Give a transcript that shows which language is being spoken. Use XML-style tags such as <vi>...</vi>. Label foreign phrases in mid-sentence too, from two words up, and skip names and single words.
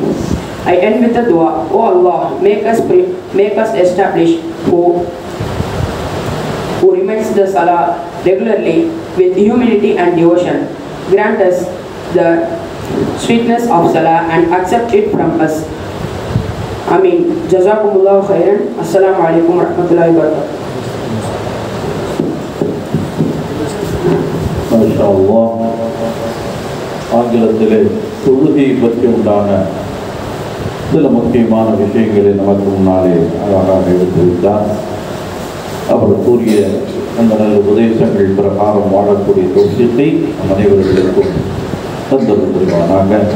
<en>I end with a dua. O Allah, make us establish who remains the Salah regularly with humility and devotion. Grant us the sweetness of Salah and accept it from us. Ameen.</en> <ar>جزاكم الله خيرا. السلام عليكم ورحمة الله وبركاته.</ar> <ta>மாஷா ஆங்கிலத்திலே தொழுகை பற்றி உண்டான சில முக்கியமான விஷயங்களை நமக்கு முன்னாலே அழகாக எடுத்துவிட்டார். அவர் கூறிய அந்த நல்ல உபதேசங்கள் பிரகாரம் வாழக்கூடிய தோஷத்தை நம் அனைவர்களுக்கும் தந்திருவானாக.</ta>